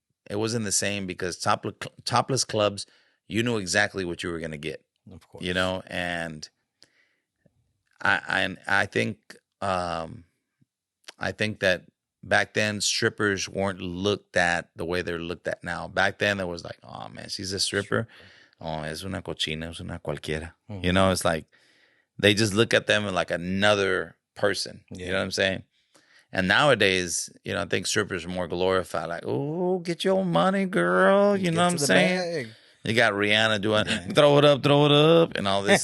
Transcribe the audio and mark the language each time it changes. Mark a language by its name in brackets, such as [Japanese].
[English] It wasn't the same because topless clubs, you knew exactly what you were going to get. Of course. You know, and I think that back then strippers weren't looked at the way they're looked at now. Back then it was like, oh man, she's a stripper. [Spanish] Oh, es una cochina, es una cualquiera. [English] You know, it's like they just look at them like another person. You know what I'm saying? And nowadays, you know, I think strippers are more glorified. Like, oh, get your money, girl. You know what I'm saying? You got Rihanna doing throw it up, and all this.